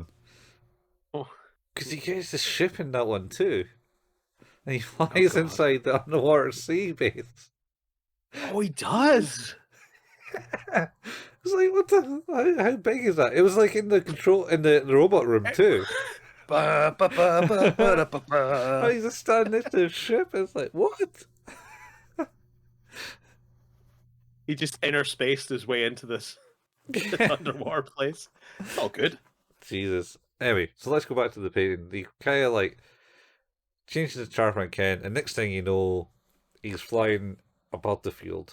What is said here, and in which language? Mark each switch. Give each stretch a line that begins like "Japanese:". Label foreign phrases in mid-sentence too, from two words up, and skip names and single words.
English: Oh, because he gets the ship in that one too, and he oh flies God. inside the underwater sea base. Oh, he does. It's like, what the? How big is that? It was like in the control in the robot room too. Ba, ba, ba, ba, ba, ba, And ba. he's just standing next to the ship. It's like, what? He just interspaced his way into this underwater place. It's all good. Jesus. Anyway, so let's go back to the painting. He kind of like changes to Charman Ken, and next thing you know, he's flying above the field.